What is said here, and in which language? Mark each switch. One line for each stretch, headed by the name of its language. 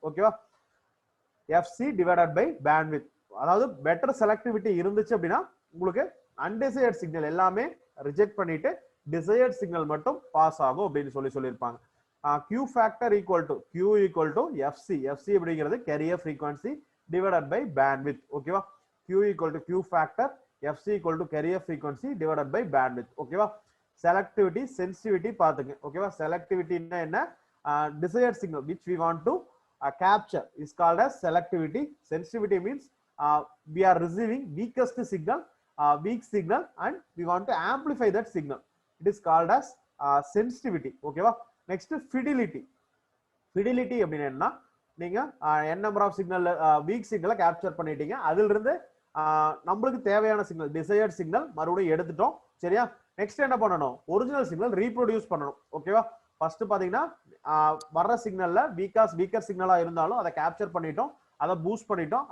Tamil: ஓகேவா, FC divided by bandwidth, அதாவது better selectivity இருந்துச்சு அப்படின்னா உங்களுக்கு அன்டிசையர்ட் சிக்னல் எல்லாமே ரிஜெக்ட் பண்ணிட்டு டிசையர்ட் சிக்னல் மட்டும் பாஸ் ஆகும் அப்படின்னு சொல்லியிருப்பாங்க.
English: Q factor equal to Q equal to FC. FC அப்படிங்கிறது carrier frequency divided by bandwidth. ஓகேவா, Q equal to Q factor, FC equal to carrier frequency divided by bandwidth.
Tamil: ஓகேவா, selectivity sensitivity பாத்துங்க. ஓகேவா, செலக்டிவிட்டினா என்ன,
English: Desired signal which we want to capture is called as selectivity. Sensitivity means we are receiving weakest signal, weak signal, and we want to amplify that signal. It is called as sensitivity. Okay va, next fidelity.
Tamil: Fidelity அப்படினா என்ன, நீங்க n number of signal weak signal capture பண்ணிட்டீங்க, அதில இருந்து நமக்கு தேவையான signal desired signal மறுபடியும் எடுத்துட்டோம். சரியா, நெக்ஸ்ட் என்ன பண்ணணும், ஒரிஜினல் சிக்னல் ரீப்ரொடியூஸ் பண்ணணும். ஓகேவா, ஃபர்ஸ்ட் பாத்தீங்கன்னா வர்ற சிக்னல்ல வீக்கர் சிக்னலா இருந்தாலும் அதை கேப்சர் பண்ணிட்டோம், அதை பூஸ்ட் பண்ணிட்டோம்.